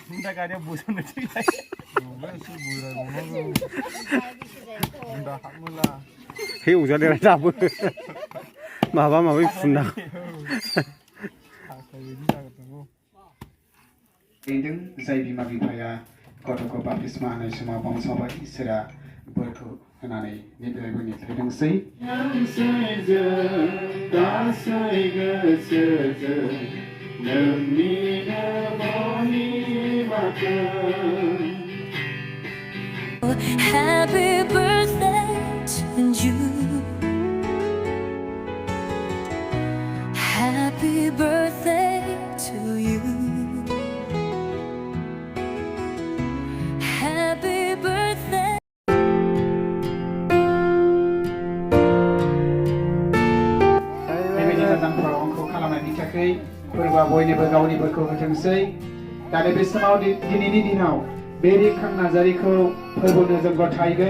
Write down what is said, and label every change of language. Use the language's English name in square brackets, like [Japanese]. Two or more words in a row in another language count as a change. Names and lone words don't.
[Bodo] हे अजादेरा दाबो माबा माबि फुनना जाय बिमा बिफाया गथ'खौ बाप्तिस्मा होनाय समाव बांसावबाय इसोरा बोरखौ होनानै निफ्रायबो थैदोंसै। [English] Happy birthday to you. Happy birthday to you. Happy birthday. [Bodo] बेबायदि मोजां प्रग्रामखौ खालामनायनि थाखाय फोरबोआ बयनिबो गावनि बोरखौ होथोंसै। दा बे समाव दिनैनि दिनाव बे रिंखां नार्जारीखौ फोरबोनो जों गथायगोन।